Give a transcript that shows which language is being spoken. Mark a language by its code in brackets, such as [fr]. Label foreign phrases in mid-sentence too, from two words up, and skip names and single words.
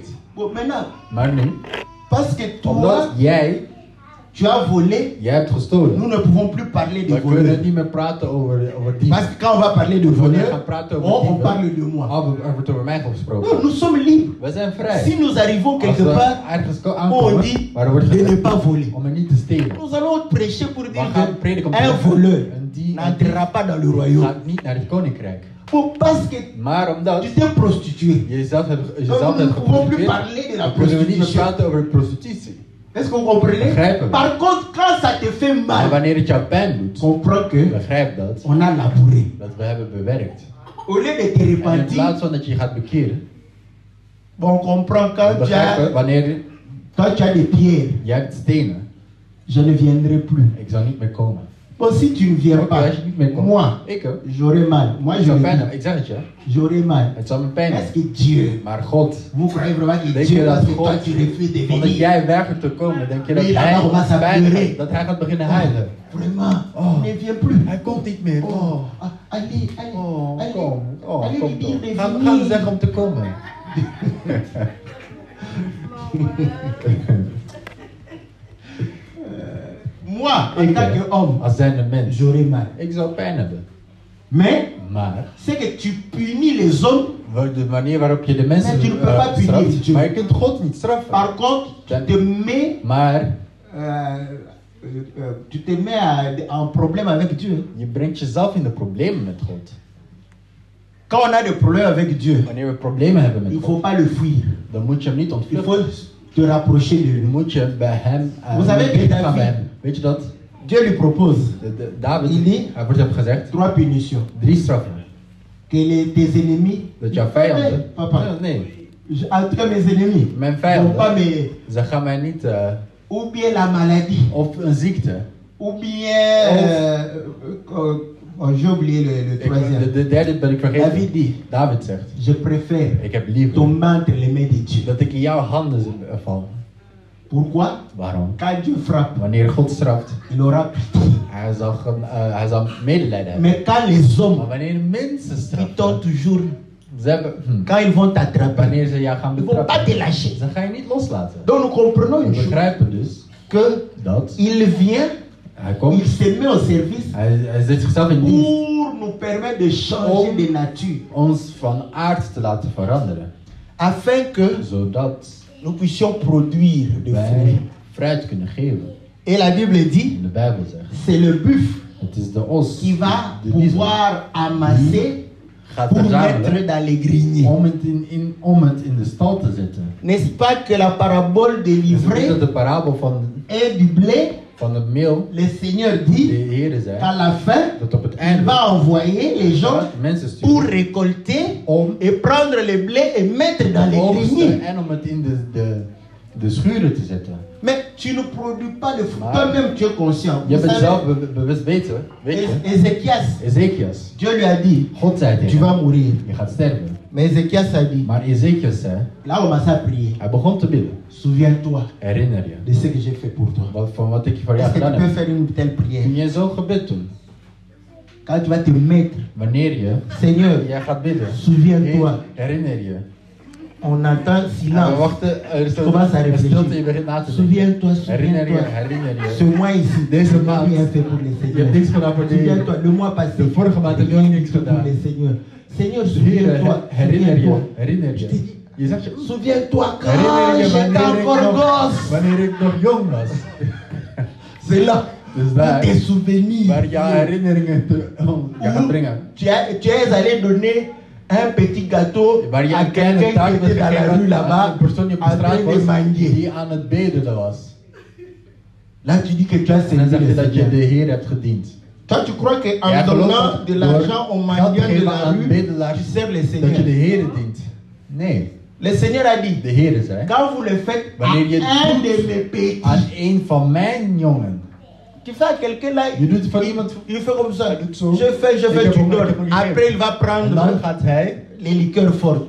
[fr] Bon, maintenant, [nl] Maar nu, [fr] parce que [nl] omdat [fr] toi, [nl] jij [fr] tu as volé, [nl] hebt gestolen, [fr] nous ne pouvons plus parler de [nl] we kunnen [fr] voleurs. [nl] niet meer praten over die. [fr] Parce que quand on va parler de [nl] Wanneer we [fr] voleurs, [nl] gaan praten over [fr] on [nl] dieven, [fr] parle de moi. [nl] wordt over mij [fr] Non, [nl] gesproken. [fr] nous sommes libres. [nl] We zijn vrij. [fr] Si nous arrivons [nl] Als [fr] quelque [nl] we [fr] part, [nl] ergens [fr] on [nl] aankomen, [fr] dit [nl] waar er wordt [fr] de ne [nl] gezegd [fr] pas voler. [nl] om er niet te stelen. [fr] Nous allons prêcher pour [nl] We [fr] dire [nl] gaan prediken om te [fr] qu'un [nl] zeggen, [fr] voleur [nl] en die [fr] n'entrera pas dans le royaume. [nl] gaat niet naar het koninkrijk. [fr] Bon, parce que [nl] Maar omdat [fr] tu t'es prostitué. [nl] je jezelf hebt [fr] Donc, nous ne pouvons plus [nl] geprostitueerd, [fr] parler de la [nl] dan kunnen we niet meer [fr] prostitution. [nl] praten over prostitutie. [fr] Est-ce que vous comprenez? [nl] Begrijpen we. [fr] Par contre, quand ça te fait [nl] Maar [fr] mal, [nl] wanneer het jou pijn doet, [fr] comprends que [nl] begrijp dat, [fr] on a labouré. [nl] dat we hebben bewerkt. [fr] Au lieu de te [nl] En in [fr] repentir, [nl] plaats van dat je je gaat bekeren, [fr] bon, on comprend quand [nl] begrijpen wanneer [fr] tu as des pierres, [nl] jij hebt stenen, [fr] je ne viendrai plus. [nl] ik zou niet meer komen. [fr] Bon, si tu ne viens [nl] Oké, [fr] pas, [nl] als je niet meer komt, [fr] moi, [nl] ik ook. [fr] j'aurai mal. Moi, [nl] Ik [fr] je [nl] zou [fr] le [nl] pijn [fr] dis. [nl] hebben, ik zeg het je. [fr] J'aurai mal. [nl] Het zal me pijn [fr] Est-ce [nl] hebben. [fr] que Dieu, [nl] Maar God, [fr] vous croyez vraiment que [nl] denk [fr] Dieu, [nl] je dat [fr] parce que toi [nl] God, [fr] tu refuses de [nl] omdat [fr] venir, [nl] jij weigert te komen, denk je dat [fr] Oui, là-bas, on va [nl] hij [fr] s'appurer. [nl] pijn heeft, dat hij gaat beginnen huilen? [fr] vraiment, Oh. il ne vient plus. [nl] Hij komt niet meer. [fr] Oh, ah, allez, allez, Oh, allez, [nl] kom. Oh, [fr] allez [nl] kom [fr] lui dire [nl] toch. [fr] de [nl] Gaan we [fr] venir. [nl] zeggen om te komen. [fr] Moi, en tant qu'homme, [nl] Als zijnde mens, [fr] j'aurai mal. [nl] ik zou pijn hebben. [fr] Mais, [nl] Maar [fr] c'est que tu punis les hommes, [nl] de manier waarop je de mensen [fr] Mais tu ne peux pas punir [nl] straft, [fr] Dieu. [nl] maar je kunt God niet straffen. [fr] par contre, tu te mets, [nl] Maar [fr] tu te mets en problème avec Dieu. [nl] je brengt jezelf in de problemen met God. [fr] Quand on a des problèmes avec Dieu, [nl] Wanneer we problemen hebben met [fr] il ne faut [nl] God, [fr] pas le fuir. [nl] dan moet je hem niet [fr] Il [nl] ontvluchten. [fr] faut te rapprocher de lui. [nl] Dan moet je bij hem [fr] Vous savez que [nl] dicht gaan David- bij hem. Weet je dat? [fr] Dieu lui propose David, Il dit- [nl] hij wordt hem gezegd, [fr] 3 punitions. [nl] 3 straffen. [fr] Que tes ennemis, [nl] Dat jouw vijanden, Nee, papa. nee, [fr] en tout cas mes ennemis, [nl] mijn [fr] ne vont pas [nl] vijanden, [fr] me... [nl] ze gaan mij niet, [fr] Ou bien la maladie, [nl] of een ziekte. [fr] ou bien... j'ai oublié le troisième. [nl] De derde ben ik vergeten. [fr] David dit, [nl] David zegt, [fr] je préfère [nl] ik heb liever [fr] tomber entre les mains de Dieu. [nl] dat ik in jouw handen val. [fr] Pourquoi? [nl] Waarom? [fr] Quand Dieu frappe, [nl] Wanneer God straft, [fr] il aura pitié. [nl] hij zal medelijden hebben. [fr] Mais quand les [nl] Maar [fr] hommes, [nl] wanneer mensen [fr] ils [nl] straffen, [fr] t'ont toujours... [nl] ze hebben, [fr] Quand ils vont t'attraper, [nl] wanneer ze jou gaan [fr] ils ne vont pas te [nl] betrappen, [fr] lâcher. [nl] ze gaan je niet loslaten. [fr] Donc nous comprenons [nl] We [fr] une chose, [nl] begrijpen dus [fr] que [nl] dat [fr] il vient, [nl] hij komt, [fr] il se met au service [nl] hij zet zichzelf in dienst [fr] pour nous permettre de changer de nature, [nl] ons van aard te laten veranderen. [fr] afin que [nl] Zodat [fr] nous puissions produire de fruits. [nl] wij fruit kunnen geven. [fr] Et la Bible dit, [nl] In de Bijbel zegt, [fr] c'est le buffle [nl] het is de os [fr] qui va [nl] de biezen, [fr] pouvoir amasser [nl] gaat [fr] pour [nl] verzamelen [fr] mettre dans les greniers. [nl] om het in de stal te zetten. [fr] N'est-ce pas que la parabole de [nl] Is het niet dat [fr] l'ivraie [nl] de parabel [fr] et du blé, [nl] van het meel, [fr] le Seigneur [nl] de [fr] dit [nl] Heer zei, [fr] qu'à la fin, [nl] dat op het [fr] il [nl] einde [fr] va envoyer les gens [nl] gaat mensen [fr] pour [nl] sturen [fr] récolter [nl] om [fr] et prendre le blé et mettre dans les [nl] oogsten [fr] greniers. [nl] en om het in de schuren te zetten. [fr] Mais tu ne produis pas le fruit. [nl] Maar- [fr] Toi-même, tu es conscient. [nl] Je [fr] Vous [nl] bent [fr] savez, [nl] zelf bewust weten, weet je? [fr] Ézéchias, [nl] Ezekias, [fr] Dieu lui a dit, [nl] God zei [fr] tu [nl] tegen [fr] vas [nl] hem, [fr] mourir. [nl] je gaat sterven. [fr] Mais Ézéchias a dit, [nl] Maar Ezekias zei, [fr] là on m'a à prier. [nl] hij begon te bidden. [fr] Souviens-toi [nl] Herinner je [fr] de ce que j'ai fait pour toi. [nl] van wat ik voor jou [fr] Est-ce que [nl] gedaan [fr] tu peux [nl] heb? [fr] faire une telle prière? [nl] Kun je zo'n gebed doen? [fr] Quand tu vas te mettre, [nl] Wanneer je [fr] Seigneur, [nl] jij gaat bidden, [fr] souviens-toi, [nl] herinner je. [fr] on entend [nl] En we [fr] silence. [nl] wachten, er is [fr] Commence à [nl] een [fr] réfléchir. [nl] stilte, je begint na te denken. [fr] Souviens-toi, [nl] Herinner je, [fr] souviens-toi. [nl] herinner [fr] Ce [nl] je. [fr] mois ici, [nl] Deze [fr] tu n'as [nl] maand, [fr] rien fait pour les [nl] je hebt [fr] Seigneurs. [nl] niks gedaan voor de Heer. [fr] Souviens-toi, le mois passé, [nl] De vorige maand heb je [fr] rien [nl] ook niks [fr] fait pour [nl] gedaan. [fr] les Seigneurs. Seigneur, [nl] Heer, [fr] souviens-toi, [nl] herinner je, [fr] souviens-toi. [nl] herinner [fr] Je [nl] je. [fr] t'ai dit, [nl] Je zegt je, [fr] souviens-toi [nl] herinner [fr] quand [nl] je [fr] j'étais encore [nl] wanneer ik nog jong was. [fr] C'est là [nl] Dus [fr] où [nl] daar, [fr] tes souvenirs. [nl] waar jouw herinneringen je gaat brengen. [fr] Tu es allé donner un petit gâteau [nl] Waar je [fr] à [nl] een kleine [fr] quelqu'un [nl] taart [fr] qui [nl] hebt [fr] était dans la [nl] gegeven [fr] rue [nl] aan [fr] là-bas, [nl] een persoon die op de [fr] en [nl] straat [fr] train de [nl] was, [fr] manger. [nl] die aan het bedelen was. [fr] Là, tu dis que tu as [nl] En dan [fr] servi [nl] zeg je [fr] le [nl] dat je [fr] Seigneur. [nl] de Heer hebt gediend. [fr] Toi, tu crois qu'en [nl] Jij gelooft [fr] donnant [nl] dat [fr] de [nl] door [fr] l'argent aux [nl] geld te [fr] mendiants de [nl] geven [fr] la [nl] aan [fr] rue, [nl] bedelaars, [fr] tu sers le [nl] dat je de [fr] Seigneur. [nl] Heer dient. Nee, [fr] Le Seigneur a dit, [nl] de Heer zei, [fr] quand vous le faites à [nl] wanneer je [fr] un [nl] het [fr] de [nl] doet [fr] mes petits, [nl] aan een van mijn jongen. [fr] tu fais à quelqu'un là, [nl] Je doet het voor iemand. [fr] il fait comme ça. [nl] doet zo. [fr] Je fais, [nl] Ik heb [fr] tu [nl] hem [fr] donnes. [nl] gegeven. [fr] Après, il va [nl] En dan [fr] prendre [nl] gaat hij [fr] les liqueurs fortes.